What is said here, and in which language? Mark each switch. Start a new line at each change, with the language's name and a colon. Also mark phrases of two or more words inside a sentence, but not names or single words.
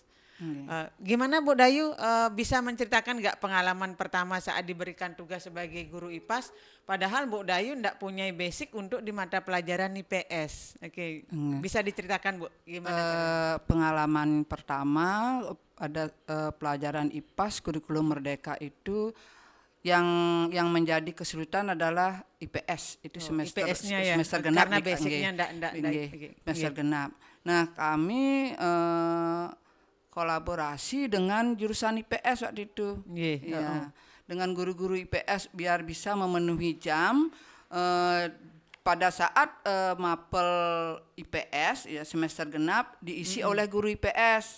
Indonesian: Gimana Bu Dayu bisa menceritakan nggak pengalaman pertama saat diberikan tugas sebagai guru IPAS, padahal Bu Dayu ndak punya basic untuk di mata pelajaran IPS. Oke, bisa diceritakan Bu gimana? Pengalaman pertama ada pelajaran IPAS kurikulum Merdeka itu yang menjadi kesulitan adalah IPS itu semester IPS-nya ya, semester genap karena nih, basicnya nggih. ndak Nggih, nggih. semester genap. Nah, kami kolaborasi dengan jurusan IPS waktu itu. Nggih, Ya, dengan guru-guru IPS biar bisa memenuhi jam pada saat mapel IPS ya semester genap diisi oleh guru IPS.